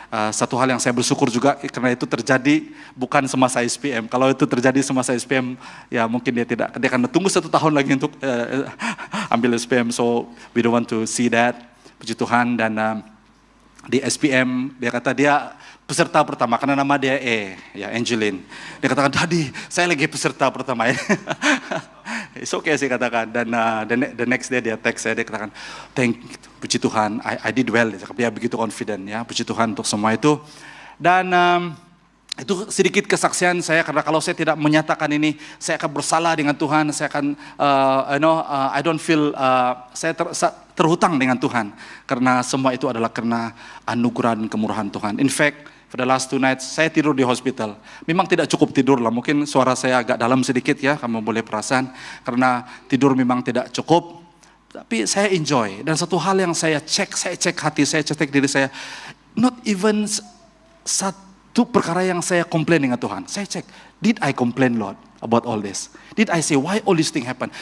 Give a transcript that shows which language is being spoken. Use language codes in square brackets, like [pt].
[ms] Satu hal yang saya bersyukur juga, karena itu terjadi bukan semasa SPM. Kalau itu terjadi semasa SPM, ya mungkin dia akan tunggu 1 tahun lagi untuk ambil SPM. [en] So we don't want to see that. [ms] Puji Tuhan. Dan di SPM dia kata dia peserta pertama, karena nama dia Angeline. Dia katakan, "Daddy, saya lagi peserta pertama ya." [en] It's okay [ms] sih katakan. Dan [en] the next day [ms] dia text saya, dia katakan, puji Tuhan, [en] I did well. [ms] Dia begitu confident ya. Puji Tuhan untuk semua itu. Dan itu sedikit kesaksian saya, karena kalau saya tidak menyatakan ini, saya akan bersalah dengan Tuhan. Saya akan, [en] I don't feel, [ms] saya terhutang dengan Tuhan. Karena semua itu adalah karena anugerah dan kemurahan Tuhan. [en] In fact, for the last 2 nights, [ms] saya tidur di hospital. Memang tidak cukup tidur lah, mungkin suara saya agak dalam sedikit ya, kamu boleh perasan. Karena tidur memang tidak cukup. Tapi saya enjoy. Dan satu hal yang saya cek hati saya, cek diri saya. [en] Not even [ms] satu perkara yang saya komplain dengan Tuhan. Saya cek, [en] did I complain Lord about all this? Did I say why all this thing happen?